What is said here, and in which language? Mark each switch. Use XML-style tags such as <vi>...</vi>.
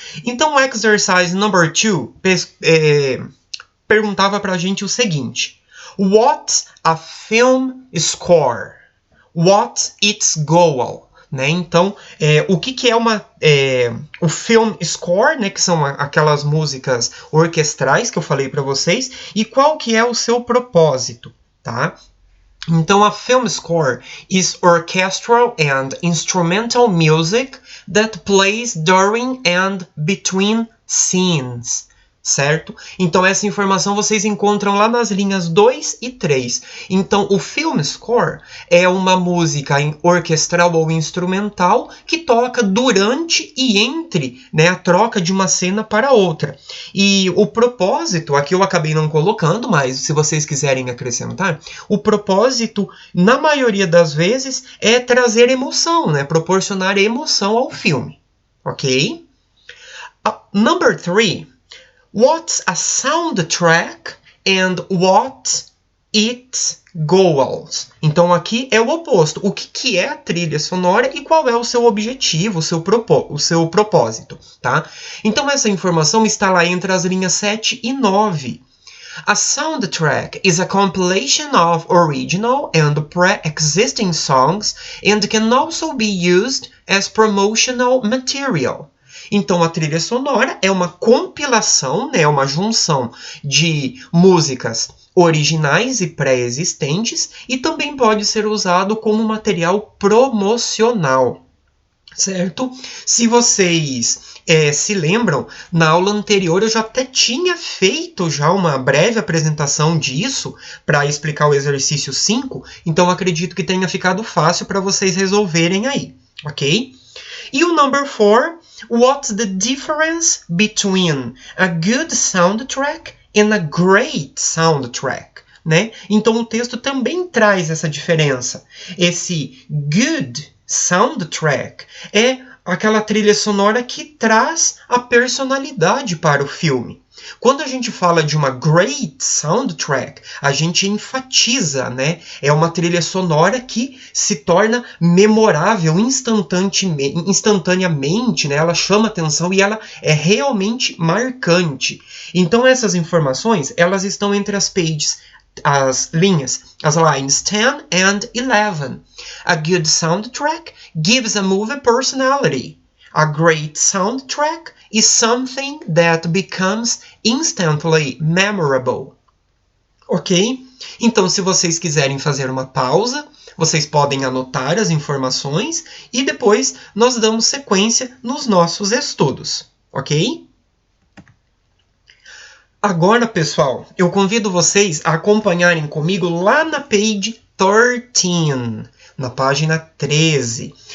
<pt>Então, o</pt> <en>exercise number 2</en> <pt>perguntava para a gente o seguinte:</pt> <en>What's a film score? What's its goal?</en> <pt>Né? Então, o que é o film score, né? Que são aquelas músicas orquestrais que eu falei para vocês, e qual que é o seu propósito, tá?</pt> <en>Então, a film score is orchestral and instrumental music that plays during and between scenes, certo?</en> <pt>Então, essa informação vocês encontram lá nas linhas 2 e 3. Então, o film score é uma música orquestral ou instrumental que toca durante e entre, né, a troca de uma cena para outra. E o propósito, aqui eu acabei não colocando, mas se vocês quiserem acrescentar, o propósito, na maioria das vezes, é trazer emoção, né, proporcionar emoção ao filme, ok?</pt> <en>Number 3. What's a soundtrack and what's its goals?</en> <pt>Então aqui é o oposto. O que é a trilha sonora e qual é o seu objetivo, o seu propósito, tá? Então essa informação está lá entre as linhas 7 e 9.</pt> <en>A soundtrack is a compilation of original and pre-existing songs and can also be used as promotional material.</en> <pt>Então, a trilha sonora é uma compilação, né, uma junção de músicas originais e pré-existentes e também pode ser usado como material promocional, certo? Se vocês se lembram, na aula anterior eu já até tinha feito já uma breve apresentação disso para explicar o exercício 5, então acredito que tenha ficado fácil para vocês resolverem aí, ok? E o</pt> <en>number 4... What's the difference between a good soundtrack and a great soundtrack?</en> <pt>Né? Então o texto também traz essa diferença. Esse</pt> <en>good soundtrack</en> <pt>é aquela trilha sonora que traz a personalidade para o filme. Quando a gente fala de uma</pt> <en>great soundtrack,</en> <pt>a gente enfatiza, né? É uma trilha sonora que se torna memorável instantaneamente, né? Ela chama atenção e ela é realmente marcante. Então essas informações, elas estão entre as linhas, as</pt> <en>lines 10 and 11. A good soundtrack gives a movie personality. A great soundtrack is something that becomes instantly memorable. Ok?</en> <pt>Então, se vocês quiserem fazer uma pausa, vocês podem anotar as informações e depois nós damos sequência nos nossos estudos. Ok? Agora, pessoal, eu convido vocês a acompanharem comigo lá na</pt> <en>page 13,</en> <pt>na página 13.</pt>